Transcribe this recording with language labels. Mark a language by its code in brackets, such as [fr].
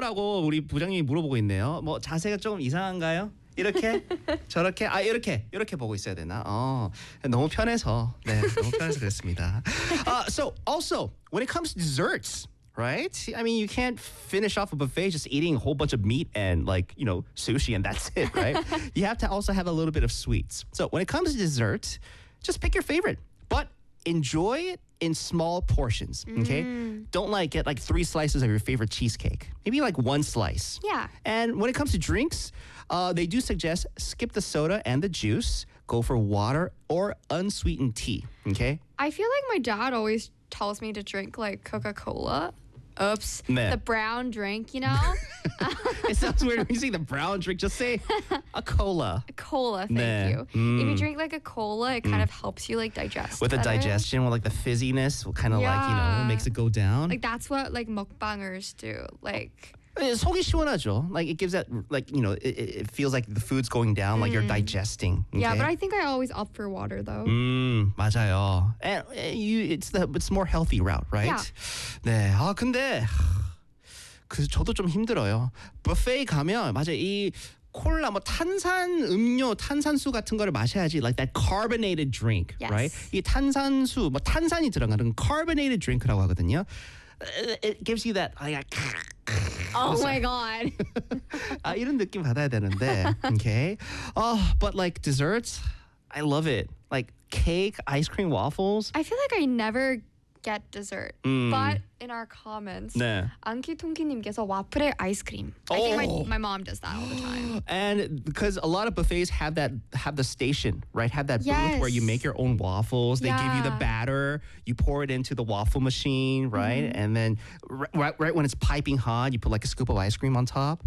[ko] 라고 우리 부장님이 물어보고 있네요. 뭐 자세가 조금 이상한가요? 이렇게? 저렇게? 아, 이렇게. 이렇게 보고 있어야 되나? 너무 편해서. 네, 너무 편해서 그랬습니다. [en] So, also, when it comes to desserts... Right? I mean, you can't finish off a buffet just eating a whole bunch of meat and, like, you know, sushi and that's it, right? You have to also have a little bit of sweets. So when it comes to dessert, just pick your favorite. But enjoy it in small portions, okay? Don't, like, get, like, three slices of your favorite cheesecake. Maybe, like, one slice. Yeah. And when it comes to drinks, they do suggest skip the soda and the juice. Go for water or unsweetened tea, okay? I feel like my dad always... tells me to drink like Coca-Cola. Oops. Meh. The brown drink, you know? It sounds weird when you say the brown drink. Just say a cola. A cola, thank you. If you drink like a cola, it kind of helps you like digest with the digestion, with like the fizziness, kind of like, you know, makes it go down. Like that's what like mukbangers do. Like... [ko] 속이 시원하죠. [en] Like it gives that, like, you know, it feels like the food's going down, like you're digesting. Okay? Yeah, but I think I always opt for water though. [ko] 맞아요. [en] And you, it's more healthy route, right? Yeah. [ko] 네. 아 근데 저도 좀 힘들어요. Buffet 가면 맞아 이 콜라 뭐 탄산 음료 탄산수 같은 거를 마셔야지 [en] like that carbonated drink, yes. [ko] right? 이 탄산수 뭐 탄산이 들어가는 carbonated drink라고 하거든요. [en] It gives you that like. Oh, my God. [ko] 이런 느낌 받아야 되는데, [en] okay? Oh, but, like, desserts, I love it. Like, cake, ice cream, waffles. I feel like I never get dessert. But in our comments, [ko] 네. 앙키통키님께서 와플에 아이스크림. [en] Oh. I think my mom does that all the time. And because a lot of buffets have that, have the station, right? Have that booth where you make your own waffles. They give you the batter. You pour it into the waffle machine, right? And then right when it's piping hot, you put like a scoop of ice cream on top.